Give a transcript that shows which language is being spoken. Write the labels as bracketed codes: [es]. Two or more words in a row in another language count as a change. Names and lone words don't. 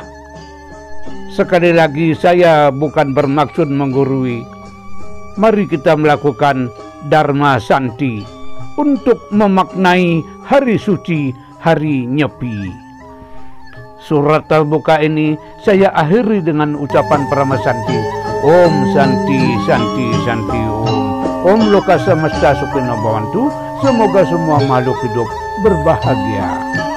[id] Sekali lagi, saya bukan bermaksud menggurui. Mari kita melakukan Dharma Santi untuk memaknai hari suci, hari Nyepi. Surat terbuka ini saya akhiri dengan ucapan Parama Santi. [sa] Om Santi, Santi, Santi Om. Om Loka Semesta Supino Bhavantu. [id] Semoga semua makhluk hidup berbahagia.